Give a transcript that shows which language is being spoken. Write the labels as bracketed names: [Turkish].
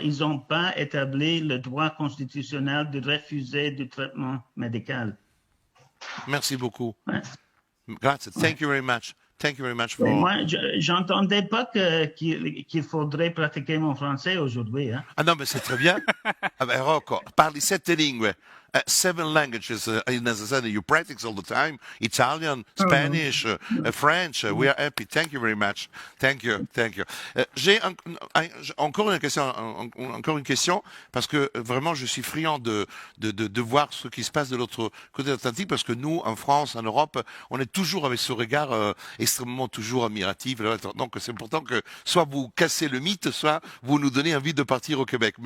[French] Ils n'ont pas établi le droit constitutionnel de refuser du traitement médical. Merci beaucoup. Ouais. [Italian] Grazie. [English] Thank you very much. Thank you very much [French] Oui, [English] for... [French] moi, j'entendais pas qu'il faudrait pratiquer mon français aujourd'hui. Hein. Ah non, mais c'est très bien. Ah ben, [Italian] Rocco, parli 7 lingue. [English] 7 languages necessary. You practice all the time. Italian, Spanish, French. We are happy. Thank you very much. Thank you. Thank you. [French] J'ai encore une question, parce que vraiment, je suis friand de voir ce qui se passe de l'autre côté de l'Atlantique, parce que nous, en France, en Europe, on est toujours avec ce regard extrêmement toujours admiratif. Donc, c'est important que soit vous cassez le mythe, soit vous nous donnez envie de partir au Québec.